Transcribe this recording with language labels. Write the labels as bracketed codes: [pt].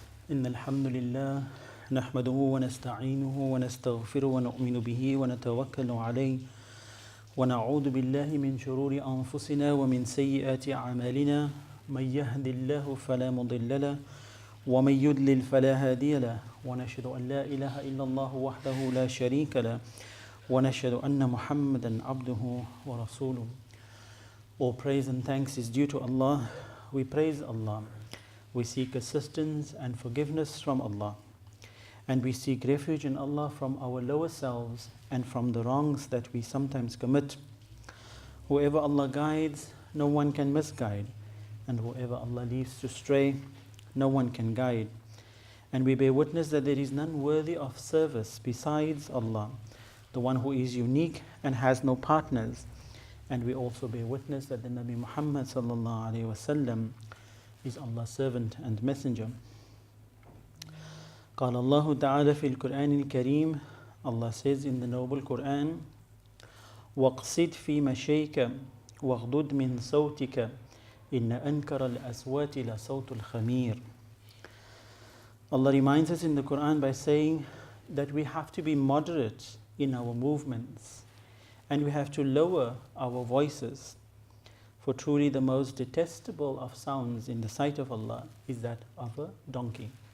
[ar] إن الحمد لله نحمده ونستعينه ونستغفره ونؤمن به ونتوكل عليه ونعوذ بالله من شرور أنفسنا ومن سيئات أعمالنا من يهد الله فلا مضل له ومن يضلل فلا هادي له ونشهد أن لا إله إلا الله وحده لا شريك له ونشهد أن محمدا عبده ورسوله. [en] All praise and thanks is due to Allah. We praise Allah. We seek assistance and forgiveness from Allah. And we seek refuge in Allah from our lower selves and from the wrongs that we sometimes commit. Whoever Allah guides, no one can misguide. And whoever Allah leaves to stray, no one can guide. And we bear witness that there is none worthy of service besides Allah, the one who is unique and has no partners. And we also bear witness that the Nabi Muhammad sallallahu alaihi wasallam is Allah's servant and messenger. [ar] قال الله تعالى في القرآن الكريم, [en] Allah says in the noble Quran, [ar] وَاقْصِدْ فِي مَشَيْكَ وَاغْضُضْ مِنْ صَوْتِكَ إِنَّ أَنْكَرَ الْأَصْوَاتِ لَصَوْتُ الْخَمِيرِ. [en] Allah reminds us in the Quran by saying that we have to be moderate in our movements and we have to lower our voices. For truly the most detestable of sounds in the sight of Allah is that of a donkey.